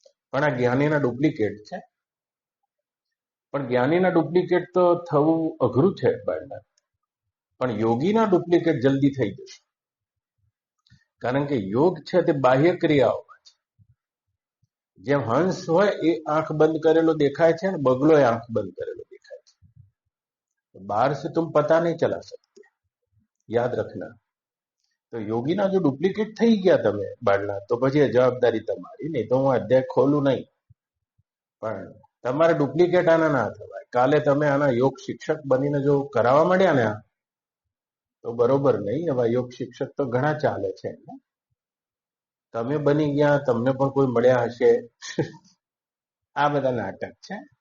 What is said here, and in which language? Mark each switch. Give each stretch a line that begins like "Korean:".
Gujarati: પણ આ જ્ઞાનીના ડુપ્લિકેટ છે. પણ જ્ઞાનીના ડુપ્લિકેટ તો થવું અઘરું છે, પણ યોગીના ડુપ્લિકેટ જલ્દી થઈ જશે. કારણ કે યોગ છે તે બાહ્ય ક્રિયાઓમાં છે. જેમ હંસ હોય એ આંખ બંધ કરેલો દેખાય છે, અને બગલો એ આંખ બંધ કરેલો દેખાય છે.
Hindi: बाहर से तुम पता नहीं चला सकते, याद रखना.
Gujarati: તો યોગીના જો ડુપ્લિકેટ થઈ ગયા તમે બાળના, તો પછી એ જવાબદારી તમારી. નહીં તો હું અધ્યાય ખોલું નહીં, પણ તમારે ડુપ્લિકેટ આના ના થવાય. કાલે તમે આના યોગ શિક્ષક બનીને જો કરાવવા માંડ્યા ને તો બરોબર નહીં. હવે યોગ શિક્ષક તો ઘણા ચાલે છે. તમે બની ગયા, તમને પણ કોઈ મળ્યા હશે. આ બધા નાટક છે.